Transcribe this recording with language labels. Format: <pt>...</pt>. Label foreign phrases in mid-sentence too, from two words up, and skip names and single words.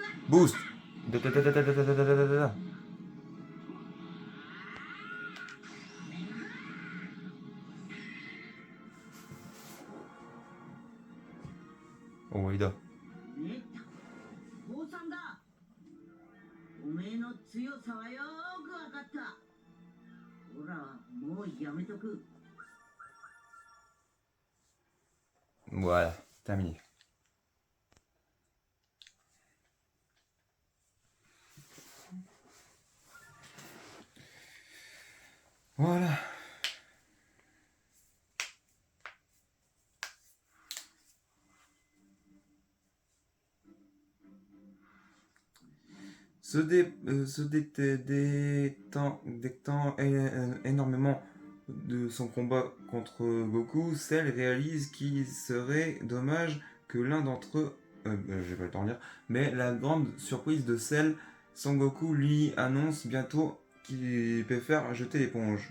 <fr>Boost. Da, da, da, da, da, da, da, da, da, da, da.</fr> <ja>終わりだ。ね坊さんだ。おめえの強さはよーくわかった。ほらもうやめとく。</ja> <fr>Voilà, terminé. Voilà. Se détend énormément de son combat contre Goku, Cell réalise qu'il serait dommage que l'un d'entre eux, j'ai pas le temps de lire, mais la grande surprise de Cell, Son Goku lui annonce bientôt qu'il préfère jeter l'éponge.</fr>